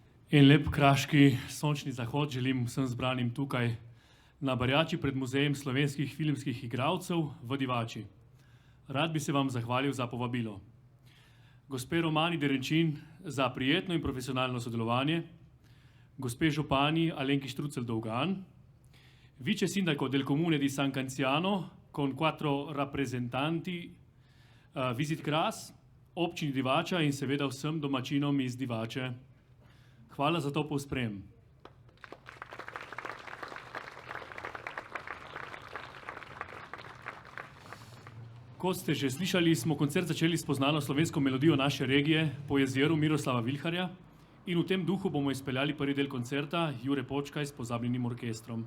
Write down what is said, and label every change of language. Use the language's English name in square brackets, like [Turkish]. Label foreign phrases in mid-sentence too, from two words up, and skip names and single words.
[Slovenian] En lep kraški sončni zahod želim vsem zbranim tukaj na Barjači pred Muzejem slovenskih filmskih igralcev v Divači. Rad bi se vam zahvalil za povabilo. Gospe Romani Derenčin za prijetno in profesionalno sodelovanje, gospe župani Alenki Štrucelj-Dolgan, [Italian] vice sindaco del Comune di San Canziano con 4 rappresentanti Visit Kras, [Slovenian] občini Divača in seveda vsem domačinom iz Divače. Hvala za to povsprem. Kot ste že slišali, smo koncert začeli s poznano slovensko melodijo naše regije po jezeru Miroslava Vilharja in v tem duhu bomo izpeljali prvi del koncerta Jure Počkaj s pozabljenim orkestrom.